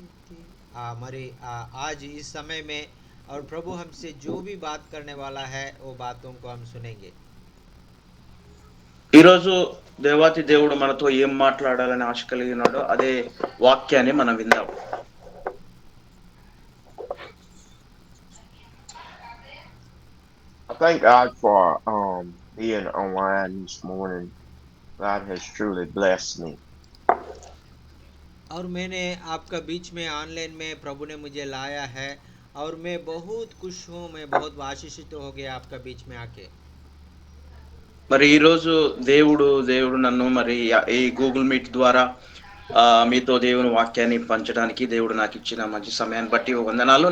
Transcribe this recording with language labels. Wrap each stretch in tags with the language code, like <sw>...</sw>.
<te>చేరితి మరి</te> <hi>आज इस समय में और प्रभु हमसे जो भी बात करने वाला है वो बातों को हम सुनेंगे.</hi> <te>ఈరోజు దేవాతి దేవుడు మనతో ఏం మాట్లాడాలని ఆశ కలిగి ఉన్నాడో అదే వాక్యాన్ని మనం విందాం.</te> <en>I thank God for being online this morning. God has truly blessed me.</en> <hi>और मैंने आपका बीच में ऑनलाइन में प्रभु ने मुझे लाया है, और मैं बहुत खुश हूँ, मैं बहुत आशीषित हो गया आपका बीच में आके.</hi> <te>మరి ఈరోజు దేవుడు నన్ను మరి ఈ గూగుల్ మీట్ ద్వారా మీతో దేవుని వాక్యాన్ని పంచడానికి దేవుడు నాకు ఇచ్చిన మంచి సమయాన్ని బట్టి వందనాలు.</te>